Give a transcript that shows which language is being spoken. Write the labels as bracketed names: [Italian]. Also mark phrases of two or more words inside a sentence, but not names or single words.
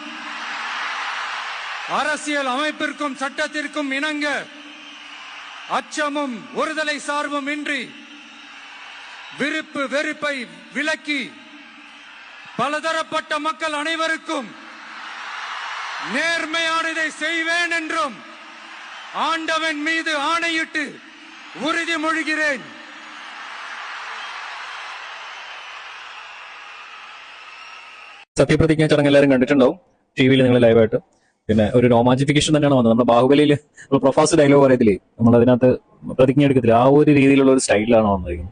[Tamil] அரசியல் அமைப்பிற்கும் சட்டத்திற்கும் இணங்க அச்சமும் ஒருதலை சார்பும் இன்றி விருப்பு வெறுப்பை விலக்கி பலதரப்பட்ட மக்கள் அனைவருக்கும் நேர்மையானதை செய்வேன் என்றும் ஆண்டவன் மீது ஆணையிட்டு உறுதிமொழிகிறேன். [Malayalam] സത്യപ്രതിജ്ഞ ചടങ്ങ് എല്ലാവരും കണ്ടിട്ടുണ്ടാവും ടി വിയിൽ നിങ്ങൾ ലൈവായിട്ട്. പിന്നെ ഒരു രോമാഞ്ചിഫിക്കേഷൻ തന്നെയാണ് വന്നത്. നമ്മുടെ ബാഹുബലിയിൽ പ്രൊഫാസ് ഡയലോഗ് പറയത്തില്ലേ, നമ്മൾ അതിനകത്ത് പ്രതിജ്ഞ എടുക്കത്തില്ല, ആ ഒരു രീതിയിലുള്ള ഒരു സ്റ്റൈലാണ് വന്നിരിക്കുന്നത്.